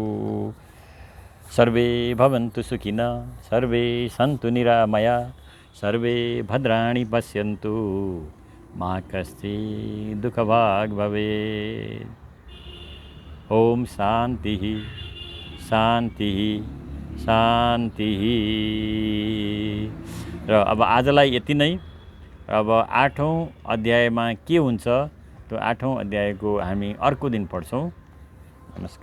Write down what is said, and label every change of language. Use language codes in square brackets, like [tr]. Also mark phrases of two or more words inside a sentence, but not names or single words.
[sa] सर्वे भवन्तु सुखिनः, सर्वे सन्तु निरामया, सर्वे भद्राणि पश्यन्तु, मा कश्चित् दुःखभाग् भवेत्। ओम शान्ति शान्ति शान्ति। [ne] र अब आजलाई यति नै। अब 8औं अध्यायमा के हुन्छ त्यो 8औं अध्यायको हामी अर्को दिन पढ्छौँ। नमस्कार।